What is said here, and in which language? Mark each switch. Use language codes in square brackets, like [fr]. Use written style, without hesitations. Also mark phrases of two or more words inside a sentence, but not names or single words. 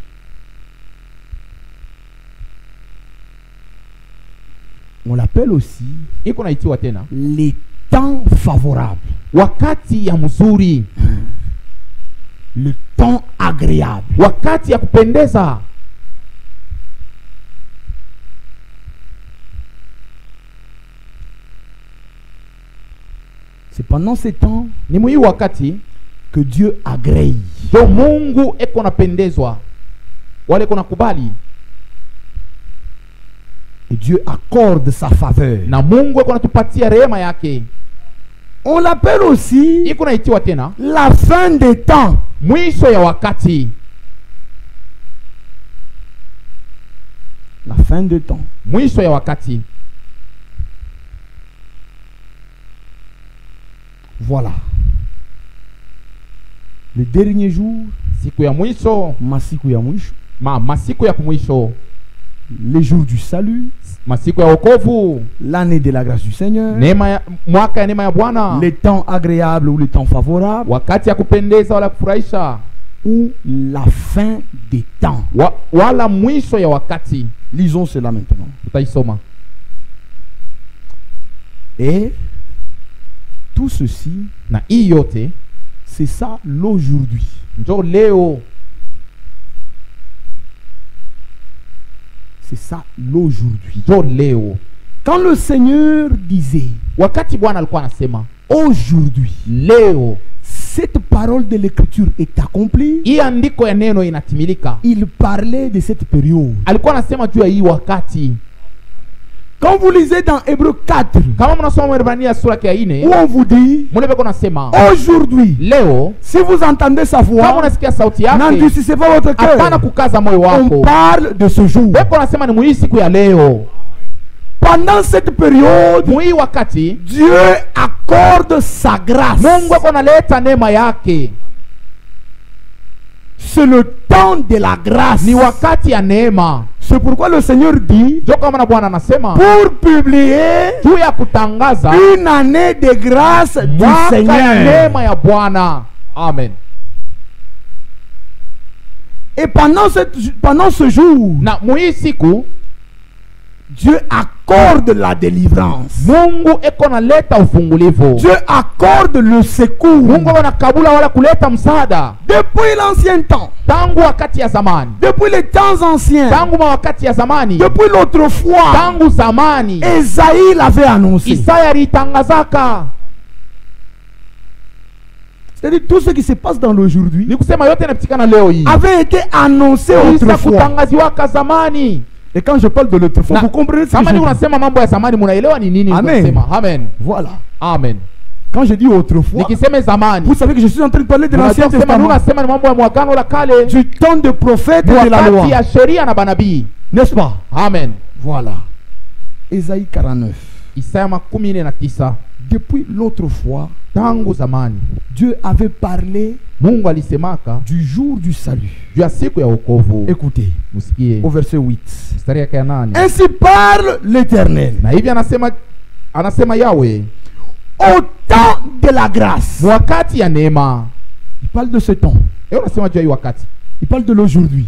[fr] On l'appelle aussi [sw] Iko naitiwa tena [fr] les temps favorables. [sw] wakati ya mzuri, [fr] Le temps agréable. [sw] wakati ya kupendeza. [fr] C'est pendant ces temps [sw] Ni mwi wakati [fr] que Dieu agrée. [sw] ndio Mungu eko napendezwa, wale eko nakubali, [fr] Et Dieu accorde sa faveur. [sw] na Mungu eko natupatia rehema yake. [fr] On l'appelle aussi [sw] Iko naitiwa tena [fr] la fin des temps. [sw] mwisho ya wakati. [fr] La fin des temps. [sw] Mwisho ya wakati. [fr] Voilà. Le dernier jour, [sw] Siku ya mwisho, masiku ya mwisho, masiku ya kumwisho, [fr] les jours du salut, [sw] masiku ya wokovu, [fr] l'année de la grâce du Seigneur, [sw] neema ya mwaka ya neema ya Bwana, [fr] les temps agréables ou les temps favorables, [sw] wakati ya kupendeza wala kufurahisha, [fr] ou la fin des temps. [sw] wala mwisho ya wakati. [fr] Lisons cela maintenant. [sw] Tutaisoma. [fr] Et tout ceci, [sw] Na hii yote [fr] c'est ça l'aujourd'hui. [sw] njo leo. [fr] C'est ça l'aujourd'hui. [sw] Njo leo. [fr] Quand le Seigneur disait [sw] Wakati Bwana alikuwa anasema [fr] aujourd'hui, [sw] leo, [fr] cette parole de l'écriture est accomplie, [sw] hii andiko ya neno inatimilika. [fr] il parlait de cette période. [sw] Alikuwa anasema juu ya hii wakati. [fr] Quand vous lisez dans Hébreux 4, [sw] Kama mnasoma Waebrania sura ya 4, [fr] où on vous dit, [sw] mnabeko nasema [fr] aujourd'hui, [sw] leo [fr] si vous entendez sa [sw] kama [fr] voix, [sw] unasikia sauti yake, [fr] n'endurcissez pas votre [sw] hapana [fr] cœur. [sw] kukaza moyo [fr] On [sw] wako. [fr] parle de ce jour. [sw] Beko nasema ni muhii siku ya leo. [fr] Pendant cette période, [sw] Muhii wakati [fr] Dieu accorde sa grâce. [sw] Mungu ako analeta neema yake. [fr] C'est le temps de la grâce. [sw] Ni wakati ya neema. [fr] C'est pourquoi le Seigneur dit, [sw] Ndio kama na Bwana anasema [fr] pour publier [sw] juu ya kutangaza [fr] une année de grâce du [sw] mwaka ya [fr] Seigneur. [sw] neema ya Bwana. Amen. [fr] Et pendant ce jour, [sw] Na muhii siku [fr] Dieu accorde la délivrance. [sw] Mungu eko naleta ufungulivu. [fr] Dieu accorde le secours. [sw] Mungu anakabula wala kuleta msaada. [fr] Depuis l'ancien temps, [sw] Tangu wakati ya zamani. [fr] depuis les temps anciens, [sw] Tangu wakati ya zamani. [fr] depuis l'autrefois, [sw] Tangu zamani. [fr] Esaïe l'avait annoncé. [sw] Isaya alitangazaka. [fr] C'est-à-dire tout ce qui se passe dans l'aujourd'hui [sw] Ni kusema yote yanapitikana leo hii. [fr] avait été annoncé [sw] Isa [fr] autrefois. [sw] kutangaziwaka zamani. [fr] Et quand je parle de l'autrefois, [sw] Na- [fr] vous comprenez ce que [sw] Kama [fr] je [sw] ni [fr] dis. [sw] unasema mambo ya zamani munaelewa ni nini Amen. unasema. [fr] Amen. Voilà. Amen. Quand je dis autrefois, [sw] Nikisema zamani. [fr] vous savez que je suis en train de parler de l'Ancien [sw] Unajua kusema [fr] Testament, [sw] unasema ni mambo ya mwagano la kale. [fr] du temps de prophètes et de la loi. [sw] Wakati ya sheria na banabii. [fr] N'est-ce pas? Amen. Voilà. Ésaïe 49. [sw] Isaya 49. [fr] Depuis l'autrefois, [sw] Tangu zamani [fr] Dieu avait parlé [sw] Mungu alisemaka [fr] du jour du salut. [sw] juu ya siku ya wokovu. [fr] Écoutez, [sw] Msikie [fr] au verset 8. [sw] mstari yake ya 8. [fr] Ainsi parle l'Éternel. [sw] Na hivi anasema Yawe, [fr] Au temps de la grâce. [sw] wakati ya neema. [fr] Il parle de ce temps. [sw] Eko nasema juu ya hii wakati. [fr] Il parle de l'aujourd'hui.